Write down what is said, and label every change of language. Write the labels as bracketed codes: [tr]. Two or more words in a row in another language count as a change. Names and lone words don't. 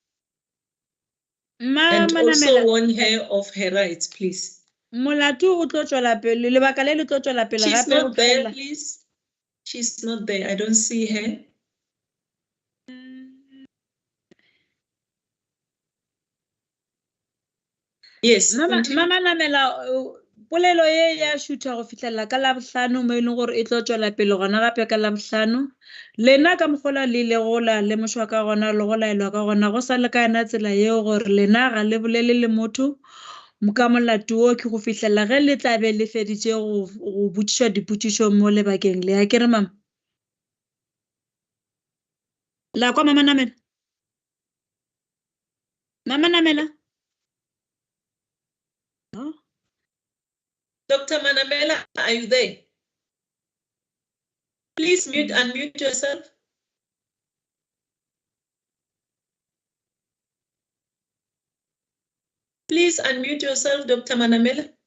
[en] And also warn her of her rights, please. She's not there, please. She's not there. I don't see her. Yes. [nso] Mama Namela, polelo ye ya shoota go fitlela ka Labohlano mo ileng gore e tlo tswela pele gona gape ka Labohlano. Lena ka mogola le legola le moshwa ka gona le go laelwa ka gona go sa le ka ena tsela yeo gore lena ga le bolele le motho mokamolato o ke go fitlhelela ge le tla be le feditše go botšišwa dipotšišo mo lebakeng le ya ke re mama la kwa mama namela no? [en] Dr. Manamela, are you there? Please unmute yourself. Please unmute yourself, Dr. Manamela.